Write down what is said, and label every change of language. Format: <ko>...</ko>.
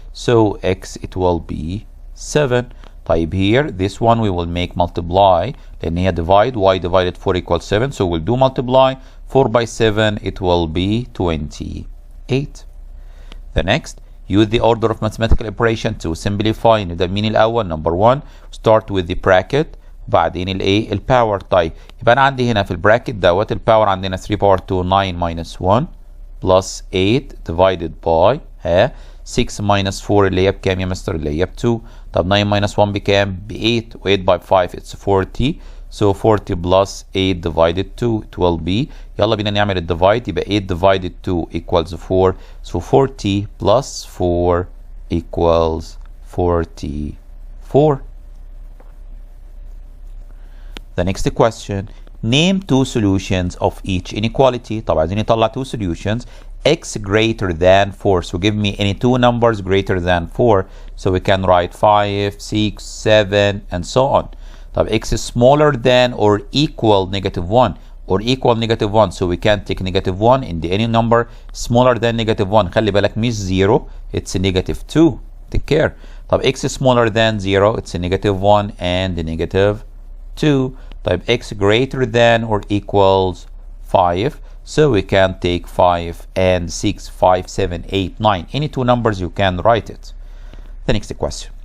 <en>So x, it will be 7. طيب here, this one we will make multiply.</en> <ar>لأن هي</ar> <en>divide, y divided 4 equals 7. So we'll do multiply. 4 by 7, it will be 28. The next, use the order of mathematical operation to simplify.</en> <ar>نبدأ مين الأول؟</ar> <en>number 1, start with the bracket.</en> <ar>بعدين الايه؟ الباور. طيب يبقى أنا عندي هنا في البراكت دوت الباور عندنا</ar> <en>3 power 2 9 minus 1 plus 8 divided by 6 minus 4</en> <ar>اللي هي بكام يا مستر؟ اللي هي ب 2. طب</ar> <en>9 minus 1</en> <ar>بكام؟ ب 8.</ar> <en>و 8 by 5 it's 40. So 40 plus 8 divided 2, it will be,</en> <ar>يلا بينا نعمل الديفايد.</ar> <en>يبقى 8 divided 2 equals 4. So 40 plus 4 equals 44. The next question, name 2 solutions of each inequality.</en> <ar>طبعا عايزين نطلع 2 solutions.</ar> <en>X greater than 4. So give me any 2 numbers greater than 4. So we can write 5, 6, 7, and so on. طب x is smaller than or equal negative 1 or equal negative 1. So we can take negative 1 in the any number smaller than negative 1.</en> <ar>خلي بالك مش 0,</ar> <en>it's negative 2. Take care. طب x is smaller than 0, it's a negative 1 and a negative 2. طيب x greater than or equals 5. So we can take 5 and 6, 5, 7, 8, 9. Any 2 numbers you can write it. The next question.</en>